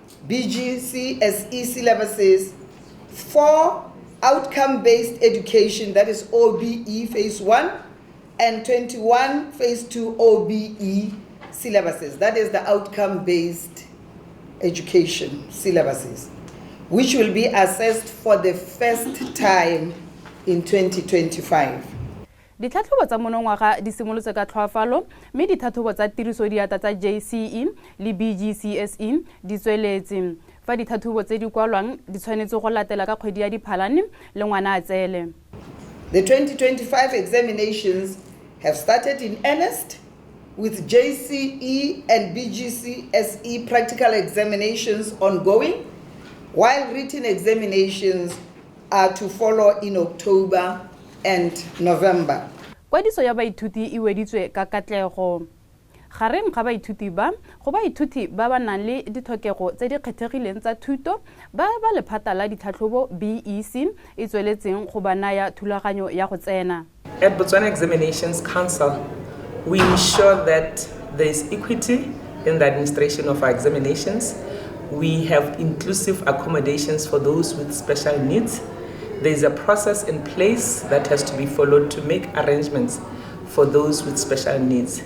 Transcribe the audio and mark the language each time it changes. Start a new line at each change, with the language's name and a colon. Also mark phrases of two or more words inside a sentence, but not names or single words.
English: BGCSE syllabuses, 4 outcome-based education, that is OBE phase 1, and 21 phase 2 OBE syllabuses, that is the outcome-based education syllabuses, which will be assessed for the first time in 2025.
Tswana: Ditlhatlhobo tsa monongwaga di simolotse ka tlhoafalo mme ditlhatlhobo tsa tirisodiata tsa JCE le BGCSE di tsweletse fa ditlhatlhobo tse di kwalwang di tshwanetse go latela ka kgwedi ya Diphalane le ngwana a tsele.
English: The 2025 examinations have started in earnest with JCE and BGCSE practical examinations ongoing, while written examinations are to follow in October and November.
Tswana: Kwadiso ya baithuti e weditswe ka katlego. Gareng ga baithuti ba go baithuti ba ba nang le ditlhokego tse di kgethegileng tsa thuto ba lephata la ditlhatlhobo BEC e tsweletseng go ba naya thulaganyo ya go tsena.
English: At Botswana Examinations Council, we ensure that there is equity in the administration of our examinations. We have inclusive accommodations for those with special needs. There is a process in place that has to be followed to make arrangements for those with special needs.